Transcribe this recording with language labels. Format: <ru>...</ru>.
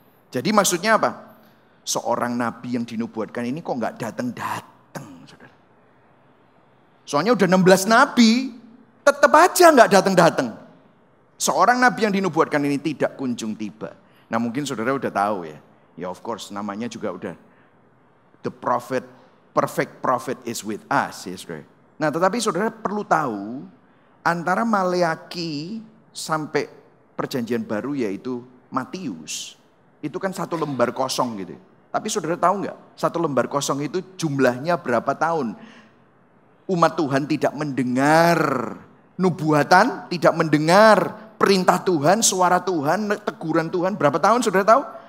<id>Jadi maksudnya apa? Seorang nabi yang dinubuatkan ini kok nggak datang-datang, saudara. Soalnya udah 16 nabi. Tetap aja nggak datang-datang. Seorang nabi yang dinubuatkan ini tidak kunjung tiba. Nah mungkin saudara udah tahu ya. Ya</id> <en>of course</en> <id>namanya juga udah.</id> <en>The prophet, perfect prophet is with us.</en> <id>Ya saudara. Nah tetapi saudara perlu tahu. Antara Maleaki sampai perjanjian baru yaitu Matius. Itu kan 1 lembar kosong gitu. Tapi saudara tahu nggak? 1 lembar kosong itu jumlahnya berapa tahun? Umat Tuhan tidak mendengar nubuatan, tidak mendengar perintah Tuhan, suara Tuhan, teguran Tuhan. Berapa tahun saudara tahu?</id>